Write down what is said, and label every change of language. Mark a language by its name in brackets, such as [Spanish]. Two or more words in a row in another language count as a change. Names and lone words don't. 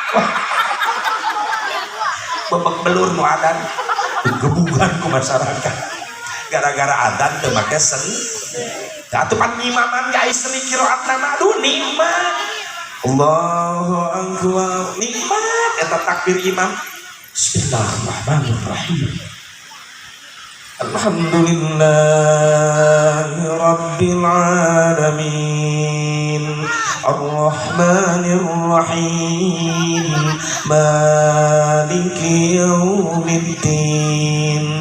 [Sundanese] Bebek belur nu adan gebugan ku masyarakat. Gara-gara adan teu make seni. Atuh pan imaman ge aya seni qiraatna mah aduh nikmat. [Arabic] الله أكبر. [Sundanese] Nikmat eta takbir imam. [Arabic] بسم الله الرحمن الرحيم. الحمد لله رب العالمين. الرحمن الرحيم. مالك يوم الدين.